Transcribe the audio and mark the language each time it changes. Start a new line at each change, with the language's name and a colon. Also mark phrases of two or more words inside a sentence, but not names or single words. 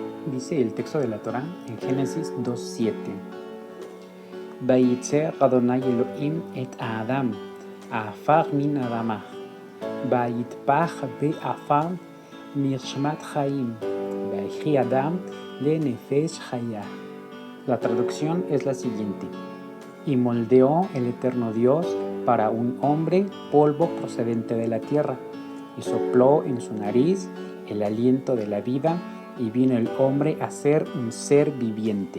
Spanish: dice el texto de la Torá en Génesis 2:7.
Hebrew: וייצר אדוני אלוהים את אדם עפר מן אדמה ויפח באפיו נשמת חיים ויהי אדם לנפש חיה.
Spanish: La traducción es la siguiente: y moldeó el eterno Dios para un hombre polvo procedente de la tierra, y sopló en su nariz el aliento de la vida, y vino el hombre a ser un ser viviente.